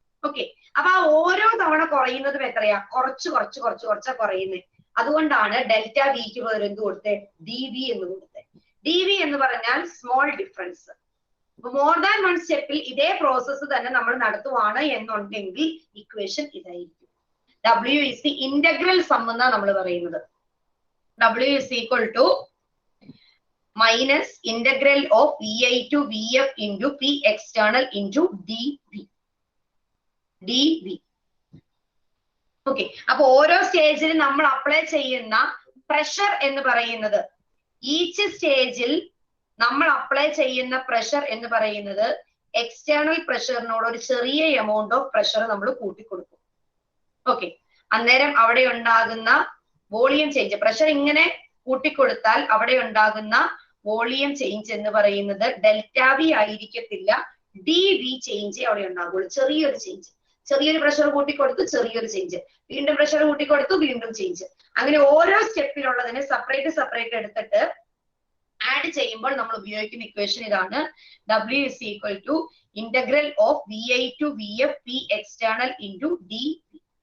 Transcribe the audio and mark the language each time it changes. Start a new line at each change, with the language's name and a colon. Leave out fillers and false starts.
Malayalam: Okay, അപ്പൊ ആ ഓരോ തവണ കുറയുന്നതും എത്രയാ? കുറച്ചാ കുറയുന്നത്. അതുകൊണ്ടാണ് ഡെൽറ്റ വിക്ക് പകരം എന്ത് കൊടുത്തേ? dV എന്ന് കൊടുത്തേ. dV എന്ന് പറഞ്ഞാൽ സ്മോൾ ഡിഫറൻസ്. മോർ ദാൻ 1 സ്റ്റെപ്പിൽ ഇതേ പ്രോസസ്സ് തന്നെ നമ്മൾ നടത്തുവാണ് എന്നുണ്ടെങ്കിൽ ഇക്വേഷൻ ഇതായിരിക്കും.
English: W is the integral sum
Malayalam: എന്നാണ് നമ്മൾ പറയുന്നത്.
English: W is equal to minus integral of VI to VF into P external into dV.
Malayalam: Okay, അപ്പൊ ഓരോ സ്റ്റേജിൽ നമ്മൾ അപ്ലൈ ചെയ്യുന്ന പ്രഷർ എന്ന് പറയുന്നത്, ഈച്ച് സ്റ്റേജിൽ നമ്മൾ അപ്ലൈ ചെയ്യുന്ന പ്രഷർ എന്ന് പറയുന്നത് എക്സ്റ്റേണൽ പ്രഷറിനോട് ഒരു ചെറിയ എമൗണ്ട് ഓഫ് പ്രഷർ നമ്മൾ കൂട്ടിക്കൊടുക്കും. ഓക്കെ, അന്നേരം അവിടെ ഉണ്ടാകുന്ന വോളിയം ചേഞ്ച്, പ്രഷർ ഇങ്ങനെ കൂട്ടിക്കൊടുത്താൽ അവിടെ ഉണ്ടാകുന്ന വോളിയം ചേഞ്ച് എന്ന് പറയുന്നത് ഡെൽറ്റ വി ആയിരിക്കത്തില്ല, dV ചേഞ്ച് അവിടെ ഉണ്ടാകുള്ളൂ. ചെറിയൊരു ചേഞ്ച്, ചെറിയൊരു പ്രഷർ കൂട്ടിക്കൊടുത്തു ചെറിയൊരു ചേഞ്ച്, വീണ്ടും പ്രഷർ കൂട്ടിക്കൊടുത്തു വീണ്ടും ചേഞ്ച്. അങ്ങനെ ഓരോ സ്റ്റെപ്പിലുള്ളതിനെ സെപ്പറേറ്റ് എടുത്തിട്ട് ആഡ് ചെയ്യുമ്പോൾ നമ്മൾ ഉപയോഗിക്കുന്ന ഇക്വേഷൻ ഇതാണ്.
English: W is equal to integral of VI to VF P external into dV.